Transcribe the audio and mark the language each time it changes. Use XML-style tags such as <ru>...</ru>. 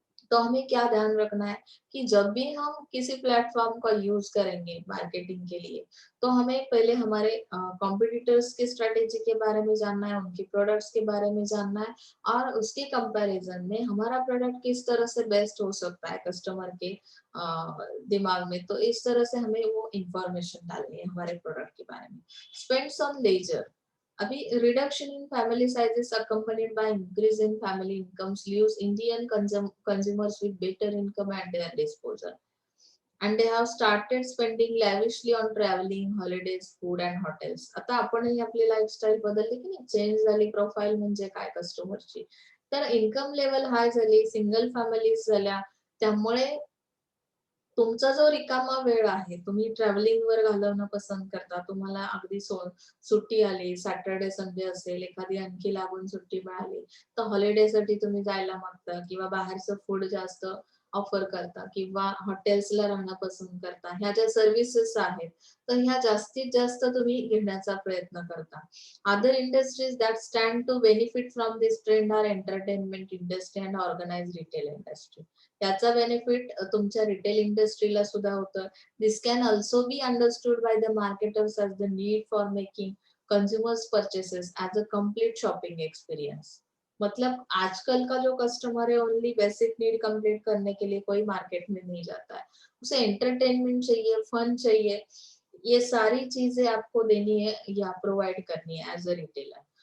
<hi>तो हमें क्या ध्यान रखना है कि जब भी हम किसी प्लेटफॉर्म का यूज करेंगे मार्केटिंग के लिए, तो हमें पहले हमारे कॉम्पिटिटर्स की स्ट्रेटेजी के बारे में जानना है, उनके प्रोडक्ट्स के बारे में जानना है और उसके कंपैरिजन में हमारा प्रोडक्ट किस तरह से बेस्ट हो सकता है कस्टमर के दिमाग में, तो इस तरह से हमें वो इंफॉर्मेशन डालनी है हमारे प्रोडक्ट के बारे में।</hi> <en>Spends on leisure, अभी reduction in family sizes accompanied by increase in family incomes leaves Indian consumers with better income at their disposal, and they have started spending lavishly on traveling, holidays, food and hotels.</en> <mr>आता आपणही आपली lifestyle बदलली की नाही, change झाली profile म्हणजे काय कस्टमरची, तर इन्कम लेवल हाय झाली, सिंगल फॅमिलीज झाल्या, त्यामुळे तुमचा जो रिकामा वेळ आहे, तुम्ही ट्रॅव्हलिंगवर घालवणं पसंत करता. तुम्हाला अगदी सुट्टी आली, सॅटर्डे, संडे असेल, एखादी आणखी लागून सुट्टी मिळाली, तर हॉलिडेसाठी तुम्ही जायला मागता किंवा बाहेरचं फूड जास्त ऑफर करता किंवा हॉटेल्सला राहणं पसंत करता. ह्या ज्या सर्व्हिसेस आहेत, तर ह्या जास्तीत जास्त तुम्ही घेण्याचा प्रयत्न करता.</mr> <en>Other industries that stand to benefit from this trend are entertainment industry and organized retail industry.</en> <mr>त्याचा बेनिफिट तुमच्या रिटेल इंडस्ट्रीला सुद्धा होतं.</mr> <en>This can also be understood by the marketers as the need for making consumers purchases as a complete shopping experience.</en> <hi>मतलब आजकल का जो customer है</hi> <en>only basic need complete</en> <hi>करने के लिए कोई मार्केट में नहीं जाता है, उसे एंटरटेनमेंट चाहिए, फन चाहिए, ये सारी चीजें आपको देनी है या प्रोवाइड करनी है</hi> <en>As a retailer.</en>